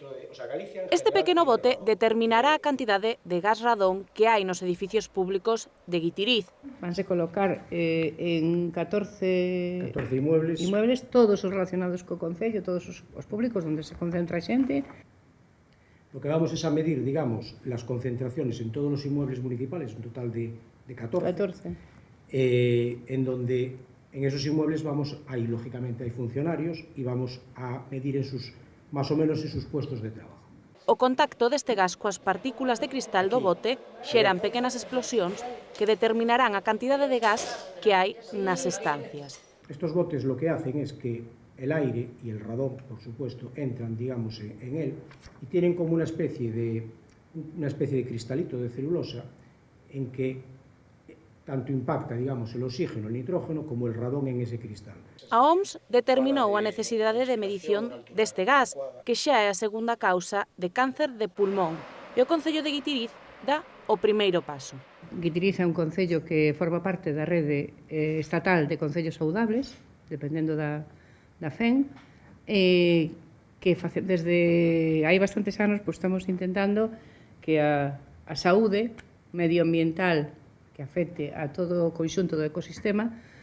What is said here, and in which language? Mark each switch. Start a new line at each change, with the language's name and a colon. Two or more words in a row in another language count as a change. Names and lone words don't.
Galician: Este pequeno bote determinará a cantidade de gas radón que hai nos edificios públicos de Guitiriz. Vanse colocar en 14 inmuebles, todos os relacionados co concello, todos os públicos onde se concentra xente.
Spanish: Lo que vamos es a medir, digamos, las concentraciones en todos los inmuebles municipales, un total de 14. En donde en esos inmuebles ahí lógicamente hay funcionarios y vamos a medir más o menos en sus puestos de trabajo.
Galician: O contacto deste gas coas partículas de cristal do bote xeran pequenas explosións que determinarán a cantidade de gas que hai nas estancias.
Spanish: Estos botes lo que hacen es que el aire y el radón, por supuesto, entran, digamos, en él y tienen como una especie de cristalito de celulosa en que tanto impacta, digamos, el oxígeno, el nitrógeno, como el radón en ese cristal.
Galician: A OMS determinou a necesidade de medición deste gas, que xa é a segunda causa de cáncer de pulmón, e o Concello de Guitiriz dá o primeiro paso. Guitiriz é un concello que forma parte da rede estatal de concellos saudables, dependendo da FEN, que desde hai bastantes anos estamos intentando que a saúde medioambiental que afecte a todo o conxunto do ecosistema